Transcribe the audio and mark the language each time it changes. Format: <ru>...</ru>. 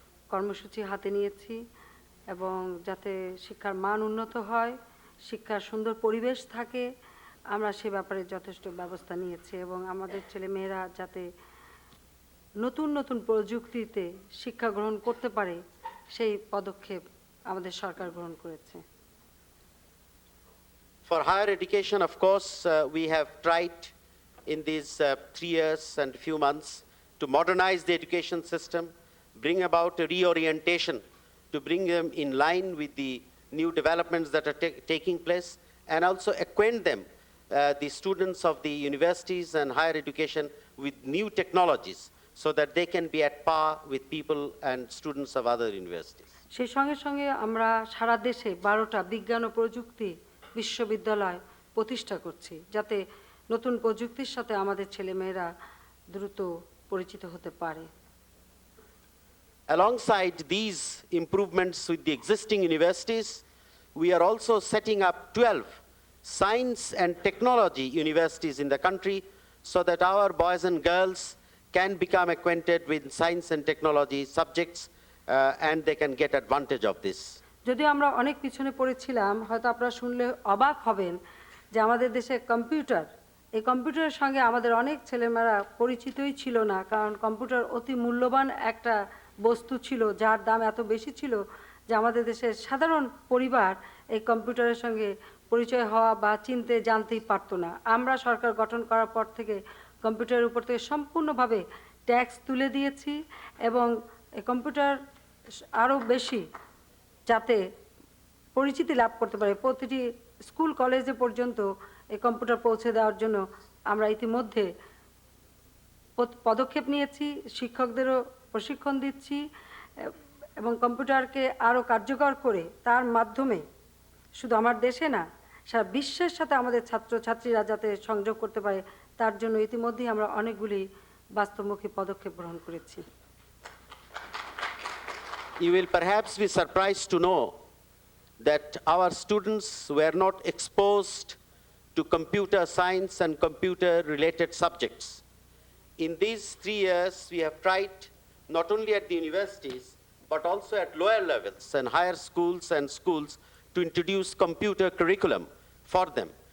<bn>কর্মসূচি হাতে নিয়েছি এবং যাতে শিক্ষার মান উন্নত হয়, শিক্ষার সুন্দর পরিবেশ থাকে, আমরা সে ব্যাপারে যথেষ্ট ব্যবস্থা নিয়েছি এবং আমাদের ছেলেমেয়েরা যাতে নতুন নতুন প্রযুক্তিতে শিক্ষা গ্রহণ করতে পারে সেই পদক্ষেপ আমাদের সরকার গ্রহণ করেছে।</bn> <en>For higher education, of course, we have tried in these 3 years and a few months to modernize the education system, bring about a reorientation, to bring them in line with the new developments that are taking place, and also acquaint them, the students of the universities and higher education, with new technologies so that they can be at par with people and students of other universities.</en> <bn>সেই সঙ্গে সঙ্গে আমরা সারা দেশে 12টা বিজ্ঞান ও প্রযুক্তি বিশ্ববিদ্যালয় প্রতিষ্ঠা করছি যাতে নতুন প্রযুক্তির সাথে আমাদের ছেলেমেয়েরা দ্রুত পরিচিত হতে পারে।</bn> <en>Alongside these improvements with the existing universities, we are also setting up 12 science and technology universities in the country so that our boys and girls can become acquainted with science and technology subjects and they can get advantage of this.</en> <bn>যদি আমরা অনেক পিছনে পড়েছিলাম, হয়তো আপনারা শুনলে অবাক হবেন যে আমাদের দেশে এই কম্পিউটারের সঙ্গে আমাদের অনেক ছেলেমেয়েরা পরিচিতই ছিল না, কারণ কম্পিউটার অতি মূল্যবান একটা বস্তু ছিল যার দাম এত বেশি ছিল যে আমাদের দেশের সাধারণ পরিবার এই কম্পিউটারের সঙ্গে পরিচয় হওয়া বা চিনতে জানতেই পারতো না। আমরা সরকার গঠন করার পর থেকে কম্পিউটারের উপর থেকে সম্পূর্ণভাবে ট্যাক্স তুলে দিয়েছি এবং এই কম্পিউটার আরও বেশি যাতে পরিচিতি লাভ করতে পারে, প্রতিটি স্কুল কলেজে পর্যন্ত এই কম্পিউটার পৌঁছে দেওয়ার জন্য আমরা ইতিমধ্যে পদক্ষেপ নিয়েছি, শিক্ষকদেরও প্রশিক্ষণ দিচ্ছি এবং কম্পিউটারকে আরও কার্যকর করে তার মাধ্যমে শুধু আমার দেশে না সারা বিশ্বের সাথে আমাদের ছাত্রছাত্রীরা যাতে সংযোগ করতে পারে তার জন্য ইতিমধ্যেই আমরা অনেকগুলি বাস্তবমুখী পদক্ষেপ গ্রহণ করেছি।</bn> <en>You will perhaps be surprised to know that our students were not exposed to computer science and computer-related subjects. In these 3 years, we have tried not only at the universities, but also at lower levels and higher schools and schools to introduce computer curriculum for them.</en>